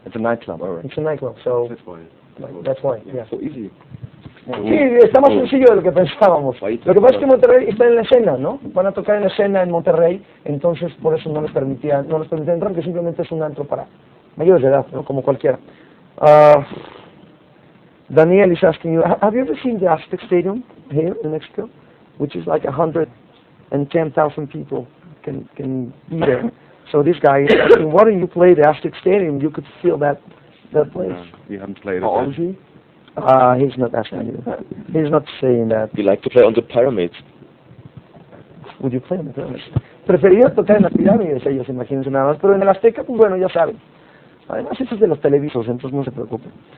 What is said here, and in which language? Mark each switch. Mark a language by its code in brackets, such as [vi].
[en] It's a nightclub, alright. It's a nightclub, so that's why, yeah. So easy. [es] Sí, está más sencillo de lo que pensábamos. Lo que pasa es que Monterrey está en la escena, ¿no? Van a tocar en la escena en Monterrey, entonces por eso no les permitían entrar, que simplemente es un antro para mayores de edad, ¿no? Como cualquiera. [en] Daniel is asking you, have you ever seen the Azteca Stadium here in Mexico? Which is like 110,000 people can be there. So this guy is asking, why don't you play the Azteca Stadium? You could feel that place. We haven't played it. How old is he? He's not asking you. He's not saying that. We like to play on the pyramids. Would you play on the pyramids? [es] Preferiría tocar en las pirámides, ellos, imagínense nada más, pero en el Azteca, pues bueno, ya saben. Además, eso es de los televisos, entonces no se preocupen.